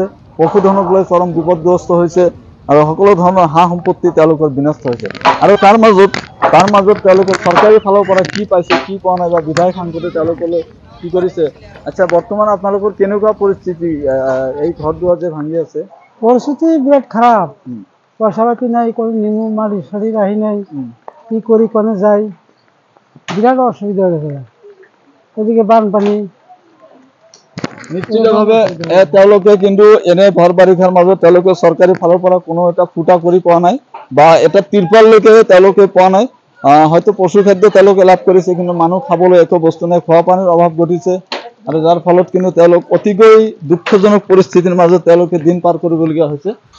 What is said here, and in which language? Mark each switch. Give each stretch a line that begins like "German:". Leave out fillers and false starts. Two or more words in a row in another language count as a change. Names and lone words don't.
Assamese: পশুধনক লৈ চৰম বিপদগ্ৰস্ত হৈছে আৰু সকলো ধৰণৰ সা সম্পত্তি তেওঁলোকৰ বিনষ্ট হৈছে। আৰু তাৰ মাজত তেওঁলোকে চৰকাৰী ফালৰ পৰা কি পাইছে, কি পোৱা নাই বা বিধায়ক সাংসদে তেওঁলোকলৈ কি কৰিছে। আচ্ছা, বৰ্তমান আপোনালোকৰ কেনেকুৱা পৰিস্থিতি? এই ঘৰ দুৱাৰ যে ভাঙি আছে, পৰিস্থিতি বিৰাট খারাপ।
Bangla: পয়সা পাতি নাই, কোনো নিমু মারি শরীর আহি নাই, কি করি কোনে যাই, বিরাট অসুবিধা হয়েছে।
Assamese: এদিকে বানপানী। নিশ্চিতভাৱে তেওঁলোকে কিন্তু এনে ভৰ বাৰিষাৰ মাজত তেওঁলোকে চৰকাৰী ফালৰ পৰা কোনো এটা ফুটা কৰি পোৱা নাই বা এটা তিৰপাললৈকে তেওঁলোকে পোৱা নাই। হয়তো পশু খাদ্য তেওঁলোকে লাভ কৰিছে, কিন্তু মানুহ খাবলৈ একো বস্তু নাই, খোৱা পানীৰ অভাৱ ঘটিছে আৰু যাৰ ফলত কিন্তু তেওঁলোক অতিকৈ দুখজনক পৰিস্থিতিৰ মাজত তেওঁলোকে দিন পাৰ কৰিবলগীয়া হৈছে।